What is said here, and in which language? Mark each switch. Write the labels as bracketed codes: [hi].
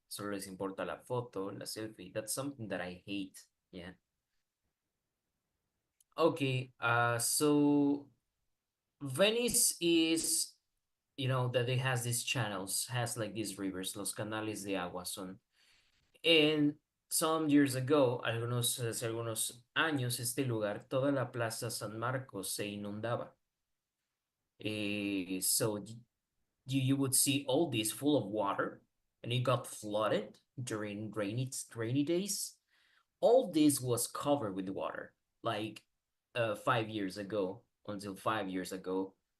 [es] Solo les importa la foto, la selfie. [en] That's something that I hate. Yeah. Okay. So Venice is, that it has these channels, has like these rivers, [es] los canales de agua son. [en] And some years ago, [es] hace algunos años, este lugar, toda la Plaza San Marcos se inundaba. [en] So you would see all this full of water, and it got flooded during rainy days. All this was covered with water, like 5 years ago, until 5 years ago.